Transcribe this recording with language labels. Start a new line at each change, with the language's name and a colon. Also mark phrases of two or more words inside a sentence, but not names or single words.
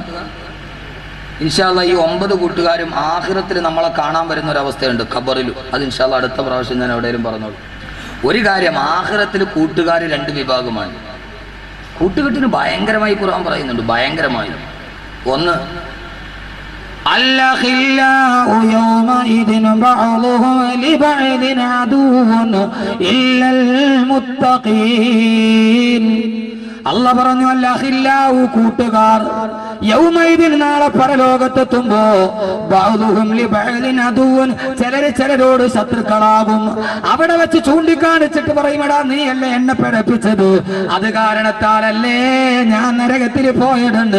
Arabic: إن شاء الله
Malayalam: ഈ 9 കൂട്ടുകാരും ആഖിറത്തിൽ നമ്മളെ കാണാൻ വരുന്ന ഒരവസ്ഥയുണ്ട് ഖബറിലും. അത്
Arabic: إن شاء الله
Malayalam: അടുത്ത പ്രാവശ്യം ഞാൻ എവിടെയും പറഞ്ഞോളൂ. ഒരു കാര്യം, ആഖിറത്തിൽ കൂട്ടുകാർ 2 വിഭാഗമാണ്. കൂട്ടുകെട്ടിന് ഭയങ്കരമായി ഖുർആൻ പറയുന്നുണ്ട്, ഭയങ്കരമായി. ഒന്ന്,
Arabic: الأخلاء يومئذ بعضهم لبعض عدو إلا المتقين.
Malayalam: അല്ലാഹ് പറഞ്ഞു, അൽഅഖില്ലാഉ കൂട്ടുകാർ, യൗമൈദിൻ നാളെ പരലോകത്തെത്തുമ്പോ
Arabic: بعضهم لبعض عدو,
Malayalam: ചിലരോട് ശത്രുക്കളാകും. അവിടെ വെച്ച് ചൂണ്ടിക്കാണിച്ചിട്ട് പറയും, എടാ നീയല്ലേ എന്നെ പഠിപ്പിച്ചത്, അത് കാരണത്താലല്ലേ ഞാൻ നരകത്തിൽ പോയിട്ടുണ്ട്.